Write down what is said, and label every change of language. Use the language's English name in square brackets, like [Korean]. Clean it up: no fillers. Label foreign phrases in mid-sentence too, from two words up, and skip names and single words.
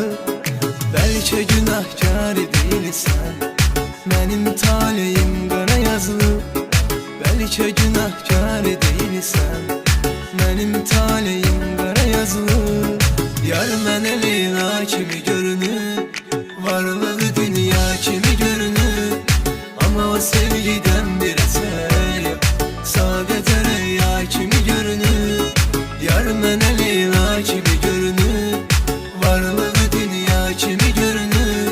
[Azerbaijani] Bəlkə günahkar değilsən, mənim taleyim qara yazılı. Bəlkə günahkar değilsən, mənim taleyim qara yazılı. Yar mənə Leyla kimi görünür, varlığı dünya kimi görünür. [Turkish] Ama o sevgiden bir eser yok, sadece rüya kimi görünür. [Azerbaijani] Yar mənə Leyla kimi görünür, varlığı dünya kimi görünür.